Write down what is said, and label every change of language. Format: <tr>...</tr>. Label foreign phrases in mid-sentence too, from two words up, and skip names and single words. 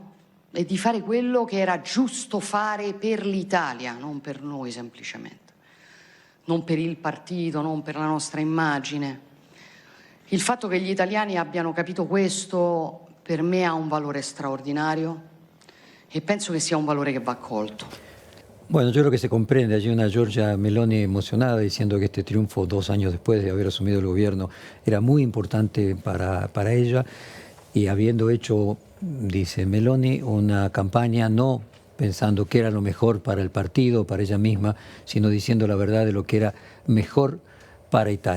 <it>E di fare quello che era giusto fare per l'Italia, non per noi semplicemente, non per il partito, non per la nostra immagine. Il fatto che gli italiani abbiano capito questo per me ha un valore straordinario e penso che sia un valore che va colto.</it> <es>Bueno, yo creo que se comprende. Allí una Giorgia Meloni emocionada diciendo que este triunfo 2 años después de haber asumido el gobierno era muy importante para ella, y habiendo hecho, dice Meloni, una campaña no pensando que era lo mejor para el partido, para ella misma, sino diciendo la verdad de lo que era mejor para Italia.</es>